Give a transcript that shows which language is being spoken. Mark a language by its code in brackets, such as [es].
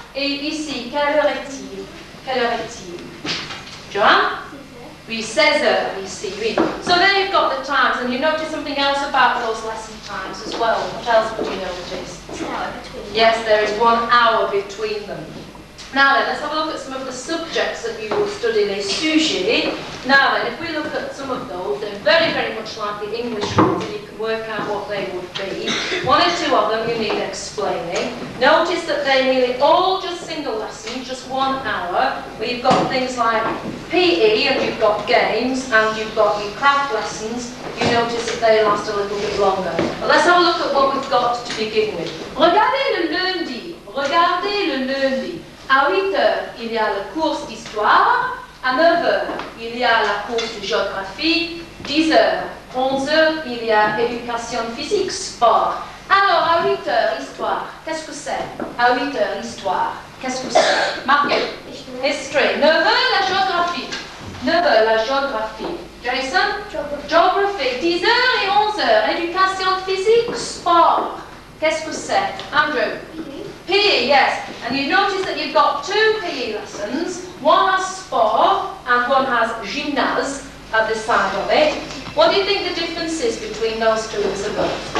[fr] Et ici, quelle heure est-il? Quelle heure est-il? John? Oui, 16 heures ici, oui. [en] So there you've got the times, and you notice something else about those lesson times as well. What else would you notice? It's an hour between. Yes, there is 1 hour between them. Now then, let's have a look at some of the subjects that you will study, [fr] les sujets. [en] Now then, if we look at some of those, they're very, very much like the English ones, and you can work out what they would be. 1 or 2 of them you need explaining. Notice that they're nearly all just single lessons, just 1 hour, where you've got things like PE, and you've got games, and you've got your craft lessons. You notice that they last a little bit longer. But let's have a look at what we've got to begin with. [fr] Regardez le lundi. Regardez le lundi. À 8 heures, il y a le cours d'histoire. À 9 heures, il y a la course de géographie. 10 heures, 11 heures, il y a éducation physique, sport. Alors, à 8 heures, histoire, qu'est-ce que c'est? À 8 heures, histoire, qu'est-ce que c'est? Marquez. History. 9 heures, la géographie. 9 heures, la géographie. Jason? Geography. 10 heures et 11 heures, éducation physique, sport. Qu'est-ce que c'est? Andrew? [en] PE, yes. And you notice that you've got 2 PE lessons. One has sport and one has gymnase at the side of it. What do you think the difference is between those 2, Isabel?